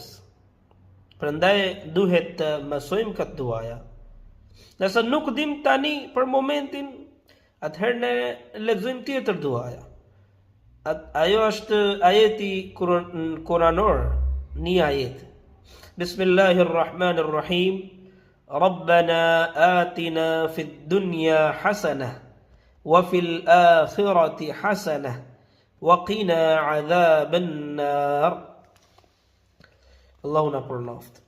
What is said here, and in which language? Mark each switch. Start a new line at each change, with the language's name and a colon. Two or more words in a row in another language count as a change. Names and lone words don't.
Albanian: Prandaj duhet të mësojmë këtë duaja. Nëse nuk dim tani për momentin, atëherë ne lexojmë tjetër duaja. Ajo është ajeti kuranor, një ajet.
Arabic: بسم الله الرحمن الرحيم. ربنا آتنا في الدنيا حسنة وفي الآخرة حسنة وقنا عذاب النار.
Albanian: Allahu na përnoft.